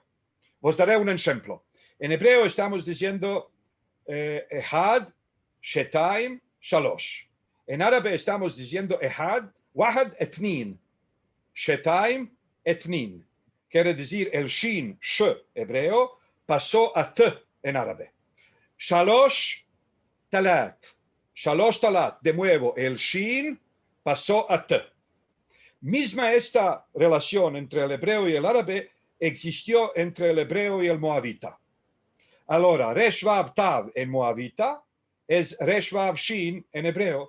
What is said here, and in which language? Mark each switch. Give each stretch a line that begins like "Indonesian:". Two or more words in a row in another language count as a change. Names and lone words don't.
Spanish: Os daré un ejemplo. En hebreo estamos diciendo
Hebrew: אחד, שתיים, שלוש.
Spanish: En árabe estamos diciendo Ehad,
Arabic: واحد، اتنين.
Hebrew: Shetaim, Etnin.
Spanish: Quiere decir el Shin, Sh, hebreo, pasó a T en árabe.
Hebrew: Shalosh, Talat. Shalosh,
Arabic: Talat.
Spanish: De nuevo, el Shin pasó a T. Misma esta relación entre el hebreo y el árabe existió entre el hebreo y el moabita. Ahora,
Hebrew: ריש וו תו
Spanish: en moabita es
Hebrew: ריש וו שין
Spanish: en hebreo.